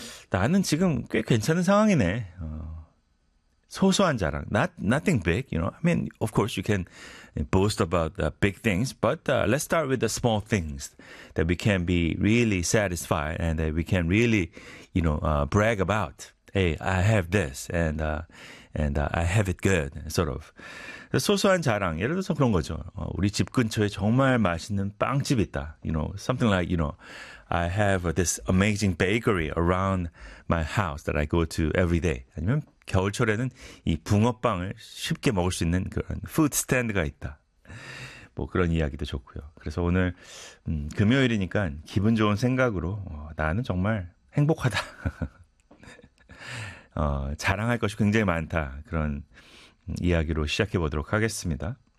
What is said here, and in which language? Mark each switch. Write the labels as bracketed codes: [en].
[ko] 나는 지금 꽤 괜찮은 상황이네. 소소한 자랑. [en] Nothing big, you know. I mean, of course, you can boast about the big things, but let's start with the small things that we can be really satisfied and that we can really, you know, brag about. Hey, I have this and I have it good, sort of. [ko] 소소한 자랑. 예를 들어서 그런 거죠. 우리 집 근처에 정말 맛있는 빵집 있다. [en] You know, something like, you know, I have this amazing bakery around my house that I go to every day. [ko] 아니면 겨울철에는 이 붕어빵을 쉽게 먹을 수 있는 그런 푸드 스탠드가 있다. 뭐 그런 이야기도 좋고요. 그래서 오늘 금요일이니까 기분 좋은 생각으로 나는 정말 행복하다. 자랑할 것이 굉장히 많다. 그런 이야기로 시작해 보도록 하겠습니다.